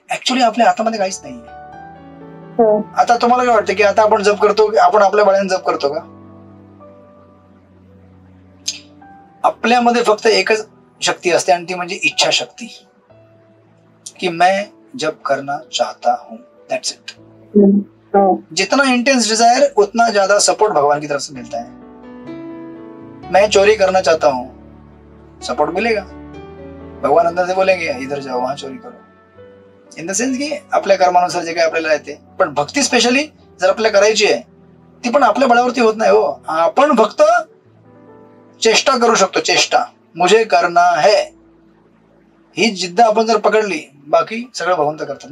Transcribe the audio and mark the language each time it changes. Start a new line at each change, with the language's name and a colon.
Marathi: Actually आपल्या हातामध्ये काहीच नाहीये. आता तुम्हाला काय वाटतं की आता आपण जप करतो, आपण आपल्या बळाने जप करतो का? आपल्यामध्ये फक्त एकच शक्ती असते आणि ती म्हणजे इच्छा शक्ती कि
Hindi: मैं जप करना चाहता हूं.
English: That's it.
Hindi: जितना इंटेंस डिजायर उतना ज्यादा सपोर्ट भगवान की तरफ से मिलता है. मैं चोरी करना चाहता हूं, सपोर्ट मिलेगा. भगवान अंदर से बोलेंगे इधर जाओ, वहां चोरी करो.
English: in the sense
Marathi: की आपल्या कर्मानुसार जे काही आपल्याला येते. पण भक्ती स्पेशली जर आपल्याला करायची आहे ती पण आपल्या बळावरती होत नाही हो. आपण फक्त चेष्टा करू शकतो. चेष्टा,
Hindi: मुझे करना है,
Marathi: ही जिद्द आपण जर पकडली बाकी सगळं भगवंत करतात.